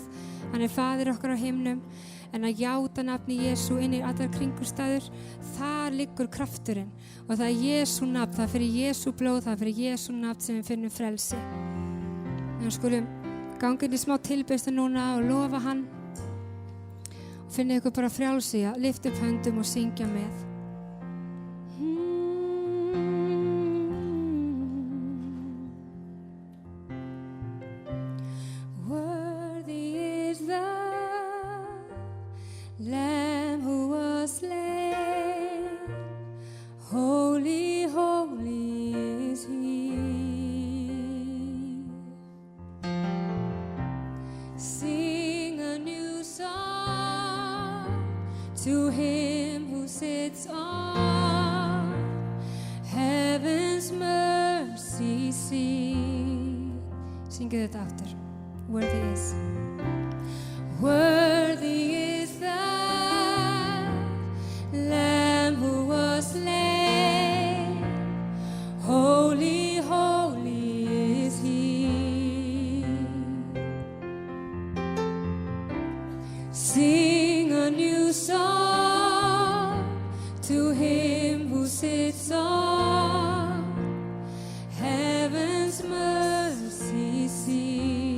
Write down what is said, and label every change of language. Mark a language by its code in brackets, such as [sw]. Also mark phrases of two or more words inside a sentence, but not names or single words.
[is] Hann er faðir okkar á himnum, en að játa nafni Jesú inn í allar kringumstæður, þar liggur krafturinn. Og það er Jesú nafn, það er fyrir Jesú blóð, það er fyrir Jesú nafn sem við finnum frelsi. En við skulum ganga inn í smá tilbeiðslu núna og lofa hann. Og finna ykkur bara frjálsi að lyfta upp höndum og syngja með. [en] Worthy is the Lamb who was slain. Holy, holy is He. Sing a new song to Him who sits on heaven's mercy seat. [is] Syngið þetta aftur. [en] Worthy is. Worthy is the Lamb who was slain. Holy, holy is He. Sing a new song to Him who sits on heaven's mercy seat.